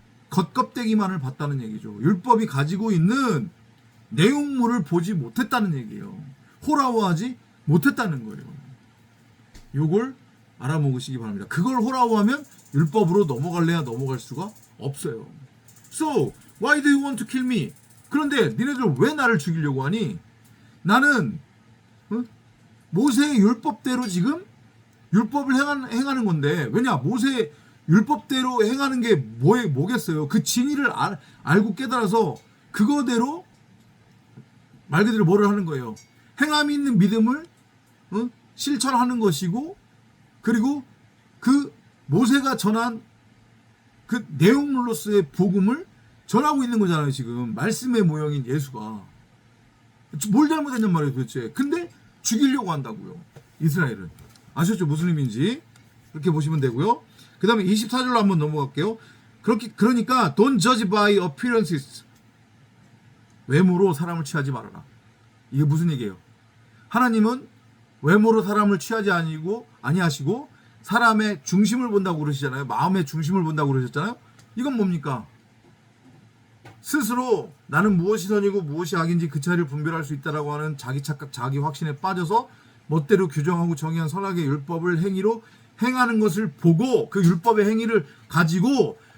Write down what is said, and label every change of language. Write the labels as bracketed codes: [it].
[ko] 겉껍데기만을 봤다는 얘기죠. 율법이 가지고 있는 내용물을 보지 못했다는 얘기예요. 호라워하지 못했다는 거예요. 요걸 알아먹으시기 바랍니다. 그걸 호라워하면 율법으로 넘어갈래야 넘어갈 수가 없어요. [en] So, why do you want to kill me? [ko] 그런데 니네들 왜 나를 죽이려고 하니? 나는 모세의 율법대로 지금 율법을 행하는 건데 왜냐? 모세의 율법대로 행하는 게 뭐겠어요? 그 진리를 알고 깨달아서 그거대로 말 그대로 뭐를 하는 거예요? 행함이 있는 믿음을 실천하는 것이고 그리고 그 모세가 전한 그 내용물로서의 복음을 전하고 있는 거잖아요. 지금 말씀의 모형인 예수가 뭘 잘못했냔 말이에요 도대체. 근데 죽이려고 한다고요. 이스라엘은. 아셨죠? 무슨 의미인지 그렇게 보시면 되고요. 그 다음에 24절로 한번 넘어갈게요. 그러니까 [en] don't judge by appearances. [ko] 외모로 사람을 취하지 말아라. 이게 무슨 얘기예요? 하나님은 외모로 사람을 취하지 아니하시고 사람의 중심을 본다고 그러시잖아요. 마음의 중심을 본다고 그러셨잖아요. 이건 뭡니까? 스스로 나는 무엇이 선이고 무엇이 악인지 그 차이를 분별할 수 있다라고 하는 자기 착각, 자기 확신에 빠져서 멋대로 규정하고 정의한 선악의 율법을 행위로 행하는 것을 보고 그 율법의 행위를 가지고